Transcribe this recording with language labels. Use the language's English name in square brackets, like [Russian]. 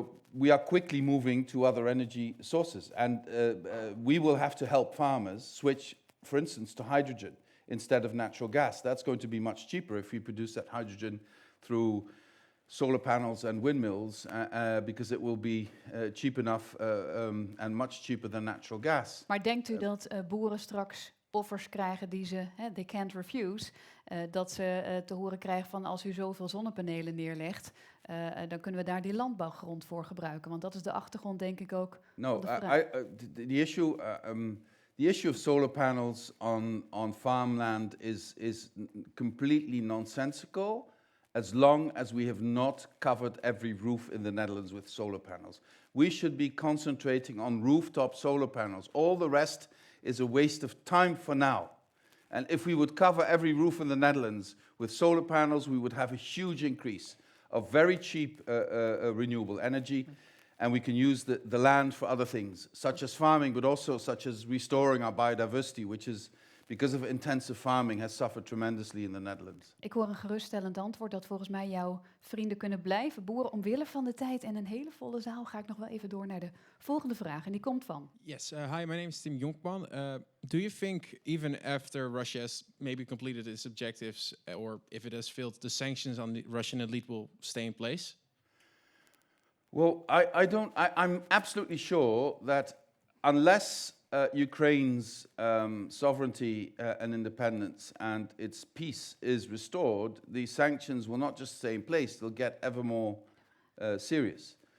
[English] We are quickly moving to other energy sources, and we will have to help farmers switch, for instance, to hydrogen instead of natural gas. That's going to be much cheaper if we produce that hydrogen through solar panels and windmills, because it will be cheap enough and much cheaper than natural gas. [Dutch] Maar denkt u dat boeren straks offers krijgen die ze, [English] they can't refuse, [Dutch] dat ze te horen krijgen van als u zoveel zonnepanelen neerlegt, dan kunnen we daar die landbouwgrond voor gebruiken? Want dat is de achtergrond, denk ik ook. [English] No, the issue of solar panels on farmland is completely nonsensical, as long as we have not covered every roof in the Netherlands with solar panels. We should be concentrating on rooftop solar panels. All the rest is a waste of time for now. And if we would cover every roof in the Netherlands with solar panels, we would have a huge increase of very cheap renewable energy. And we can use the land for other things, such as farming, but also such as restoring our biodiversity, which is, because of intensive farming, has suffered tremendously in the Netherlands. [Dutch] Ik hoor een geruststellend antwoord dat volgens mij jouw vrienden kunnen blijven boeren omwille van de tijd. En een hele volle zaal ga ik nog wel even door naar de volgende vraag. En die komt van... [English] Yes, hi, my name is Tim Jonkman. Do you think even after Russia has maybe completed its objectives, or if it has failed, the sanctions on the Russian elite will stay in place? Well, I'm absolutely sure that unless Ukraine's sovereignty and independence and its peace is restored, the sanctions will not just stay in place, they'll get ever more serious.